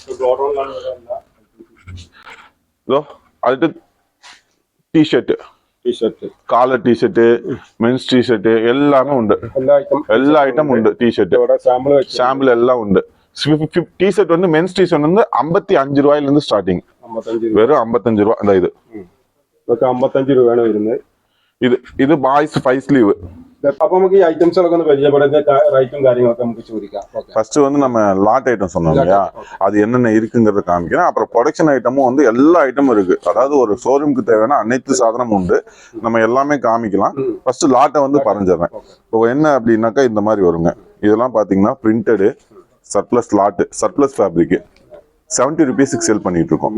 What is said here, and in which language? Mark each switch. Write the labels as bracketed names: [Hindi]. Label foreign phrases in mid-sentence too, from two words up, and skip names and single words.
[Tamil] அடுத்து டி-ஷர்ட், [English] collar T-shirt, mens T-shirt [Tamil] எல்லாமே உண்டு. எல்லா ஐட்டம் உண்டு. டி-ஷர்ட் சாம்பிள் எல்லாம் உண்டு. டி-ஷர்ட் வந்து [English] mens T-shirt [Tamil] வந்து 55 ரூபாயில இருந்து ஸ்டார்டிங். வெறும் 55 ரூபா. அந்த இது [Malayalam] 55 രൂപയാണ് വരുന്നത്. ഇത് ബായ്സ് 5 സ്ലീവ്. അപ്പൊ നമുക്ക് ഈ ഐറ്റംസ് ഒക്കെ ഒന്ന് പരിചയപ്പെടുന്ന റേറ്റും കാര്യങ്ങളൊക്കെ നമുക്ക് ചോദിക്കാം. [Tamil] ஃபர்ஸ்ட் வந்து நம்ம [English] lot item [Tamil] சொன்னோம் இல்லையா, அது என்னென்ன இருக்குங்கிறத காமிக்கிறேன். அப்புறம் ப்ரொடக்ஷன் ஐட்டமும் வந்து எல்லா ஐட்டமும் இருக்கு. அதாவது ஒரு ஷோரூமுக்கு தேவையான அனைத்து சாதனமும் உண்டு, நம்ம எல்லாமே காமிக்கலாம். ஃபர்ஸ்ட் லாட்டை வந்து பறஞ்சிடறேன். இப்போ என்ன அப்படின்னாக்கா இந்த மாதிரி வருங்க. இதெல்லாம் பாத்தீங்கன்னா [English] printed surplus lot, surplus fabric [Tamil] 70 rupeesக்கு சேல் பண்ணிட்டு இருக்கோம்.